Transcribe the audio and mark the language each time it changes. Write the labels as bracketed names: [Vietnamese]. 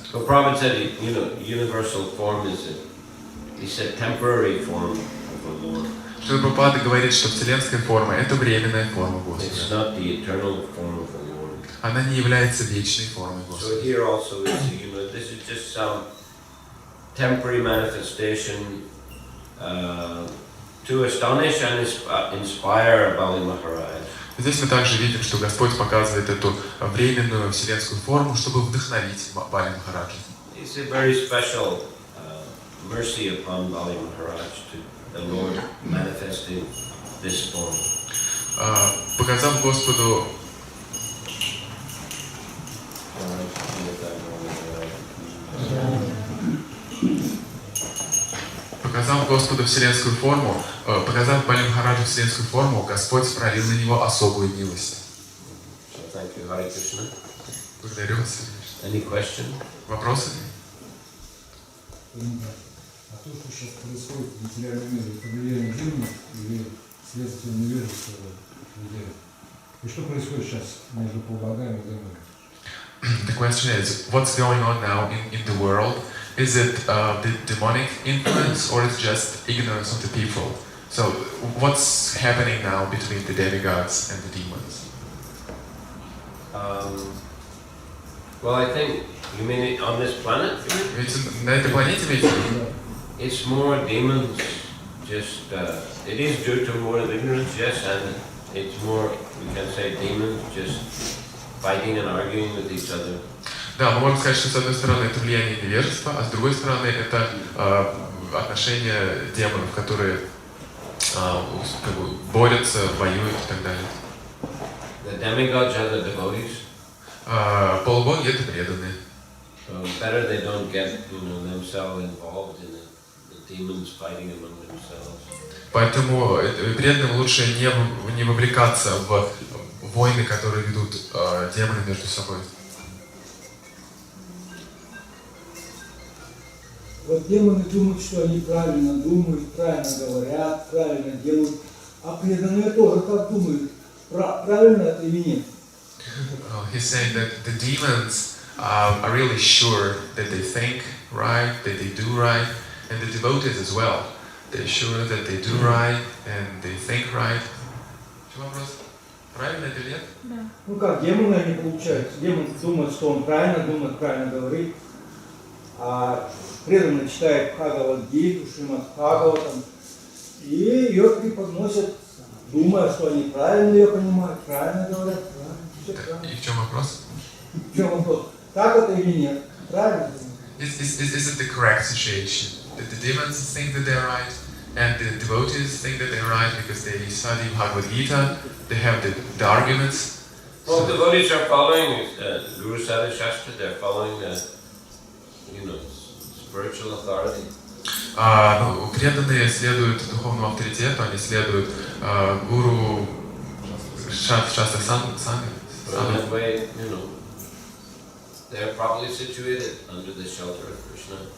[English] So Prabhupada said, universal form is a temporary form of the Lord. [Russian] Шрила Прабхупада говорит, что вселенская форма это временная форма Господа. [English] It's not the eternal form of the Lord. [Russian] Она не является вечной формой Господа. [English] So here also this is just some temporary manifestation to astonish and inspire Bali Maharaj. [Russian] Здесь мы также видим, что Господь показывает эту временную вселенскую форму, чтобы вдохновить Бали Махараджа. [English] It's a very special mercy upon Bali Maharaj to the Lord manifesting this form. [Russian] Показав Господу вселенскую форму, показав Бали Махараджу вселенскую форму, Господь пролил на него особую милость. [English] So thank you, Hare Krishna. [Russian] Благодарю вас. [English] Any question? [Russian] Вопросы? А то, что сейчас происходит в материальном мире, это влияние дюйма или следствие невежества людей? И что происходит сейчас между полубогами и демонами? [English] The question is, what's going on now in the world? Is it the demonic influence or it's just ignorance of the people? So, what's happening now between the demigods and the demons? Well, I think You mean on this planet? [Russian] Ведь на этой планете, имеете в виду? [English] It's more demons. Just it is due to more ignorance, yes, and it's more, we can say, demons just fighting and arguing with each other. [Russian] Да, мы можем сказать, что с одной стороны это влияние невежества, а с другой стороны это отношения демонов, которые как бы борются, воюют и так далее. [English] The demigods are the devotees. [Russian] Полубоги это преданные. [English] So better they don't get, themselves involved in the demons fighting among themselves. [Russian] Поэтому преданным лучше не вовлекаться в войны, которые ведут демоны между собой. Вот демоны думают, что они правильно думают, правильно говорят, правильно делают, а преданные тоже так думают, правильно это или нет. [English] He's saying that the demons are really sure that they think right, that they do right, and the devotees as well. They're sure that they do right and they think right. [Russian] Что вопрос? Правильно это или нет? Да. Ну как, демоны они получаются. Демон думает, что он правильно думает, правильно говорит, а преданный читает Бхагавад-гиту, Шримад Бхагаватам, и ее преподносят, думая, что они правильно ее понимают, правильно говорят, правильно. И в чем вопрос? В чем вопрос? Так это или нет? Правильно? [English] Is it the correct situation? That the demons think that they're right, and the devotees think that they're right because they study Bhagavad Gita, they have the arguments. Well, devotees are following Guru Sadhu Shastra, they're following spiritual authority. [Russian] Преданные следуют духовному авторитету, они следуют гуру Шастра Сангha. [English] In that way, they're properly situated under the shelter of Krishna.